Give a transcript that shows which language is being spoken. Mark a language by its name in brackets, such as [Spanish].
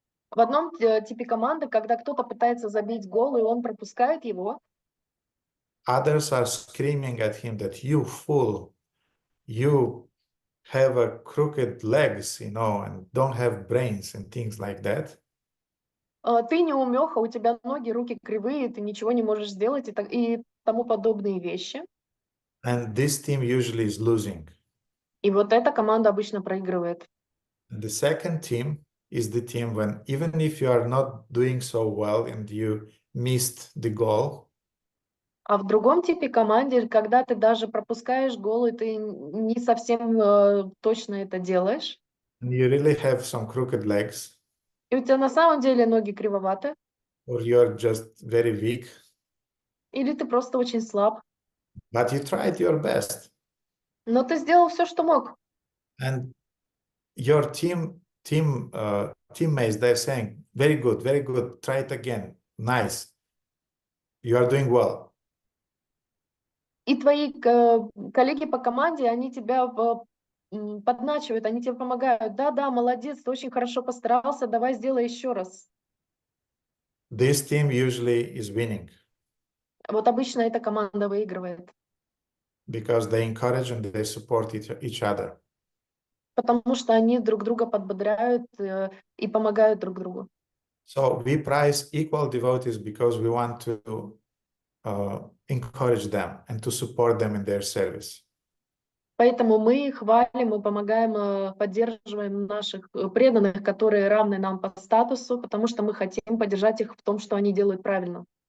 [Russian] В одном типе команды, когда кто-то пытается забить гол, и он пропускает его. [English] Others are screaming at him that you fool, you have a crooked legs, and don't have brains and things like that. [Russian] Ты неумеха, у тебя ноги, руки кривые, ты ничего не можешь сделать и тому подобные вещи. [English] And this team usually is losing. [Russian] И вот эта команда обычно проигрывает. [English] And the second team is the team when even if you are not doing so well and you missed the goal, [Russian] А в другом типе команде, когда ты даже пропускаешь гол, и ты не совсем точно это делаешь, [English] and you really have some crooked legs, [Russian] и у тебя на самом деле ноги кривоваты, [English] or you're just very weak, [Russian] или ты просто очень слаб, [English] but you tried your best, [Russian] но ты сделал все, что мог. [English] and your teammates, they're saying, very good, try it again, nice, you are doing well. [Russian] И твои коллеги по команде, они тебя подначивают, они тебе помогают. Да, молодец, ты очень хорошо постарался, давай сделай еще раз. [English] This team usually is winning [Russian] Вот обычно эта команда выигрывает, [English] because they encourage and they support each other. [Russian] потому что они друг друга подбодряют и помогают друг другу. [English] So we prize equal devotees because we want to encourage them and to support them in their service. [Russian] Поэтому мы хвалим, мы помогаем, поддерживаем наших преданных, которые равны нам по статусу, потому что мы хотим поддержать их в том, что они делают правильно.